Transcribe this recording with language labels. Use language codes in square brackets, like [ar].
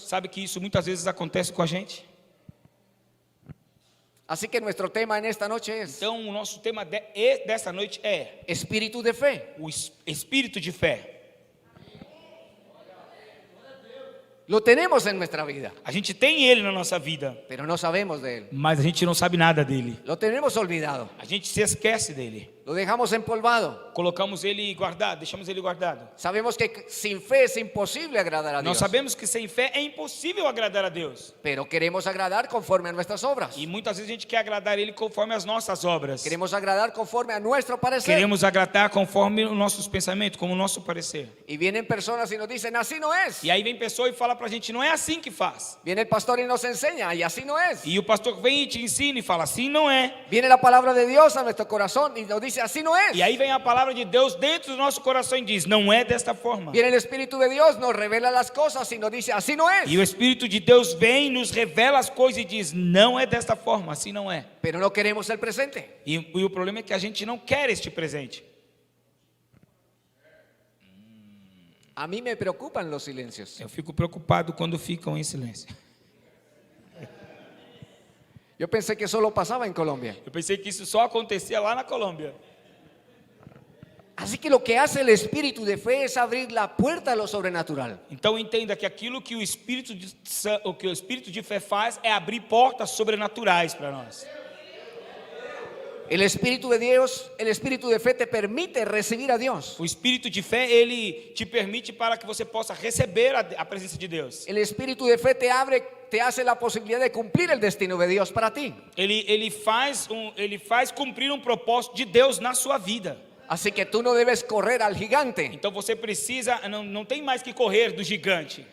[pt] Sabe que isso muitas vezes acontece com a gente? [es] Así que nuestro tema en esta noche es [pt] Então o nosso tema dessa noite é [es] espíritu de fe. [pt] o espírito de fé. [es] Lo tenemos en nuestra vida, [pt] A gente tem ele na nossa vida, [es] pero no sabemos de él. [pt] mas a gente não sabe nada dele. [es] Lo tenemos olvidado. [pt] A gente se esquece dele. [es] Lo dejamos empolvado. [pt] colocamos ele guardado, deixamos ele guardado. [es] Sabemos que sin fe es imposible agradar a [pt] Nós [es] Dios. [pt] sabemos que sem fé é impossível agradar a Deus. [es] Pero queremos agradar conforme a nuestras obras. [pt] E muitas vezes a gente quer agradar Ele conforme as nossas obras. [es] Queremos agradar conforme a nuestro parecer. [pt] Queremos agradar conforme os nossos pensamentos, como o nosso parecer. [es] Y vienen personas y nos dicen, así no es. [pt] E aí vem pessoa e fala pra gente, não é assim que faz. [es] Viene el pastor y nos enseña, y así no es. [pt] E o pastor vem e te ensina e fala, assim não é. [es] Viene la palabra de Dios a nuestro corazón y nos dice, así no es. [pt] E aí vem a palavra de Deus dentro do nosso coração e diz, não é desta forma. [es] Viene el Espíritu de Dios, nos revela las cosas y nos dice, así no es. [pt] E o Espírito de Deus vem, nos revela as coisas e diz, não é desta forma, assim não é. [es] Pero no queremos el presente. [pt] E o problema é que a gente não quer este presente. [es] A mí me preocupan los silencios. [pt] Eu fico preocupado quando ficam em silêncio. [es] Yo pensé que solo pasaba en Colombia. [pt] Eu pensei que isso só acontecia lá na Colômbia. [es] Así que lo que hace el Espíritu de fe es abrir la puerta a lo sobrenatural. [pt] Então entenda que aquilo que o Espírito de fé faz é abrir portas sobrenaturais para nós. [es] El Espíritu de Dios, el Espíritu de fe te permite recibir a Dios. [pt] O Espírito de fé, ele te permite para que você possa receber a presença de Deus. [es] El Espíritu de fe te hace la posibilidad de cumplir el destino de Dios para ti. [pt] Ele faz cumprir um propósito de Deus na sua vida. [es] Así que tú no debes correr al gigante. [pt] Então você precisa, não tem mais que correr do gigante.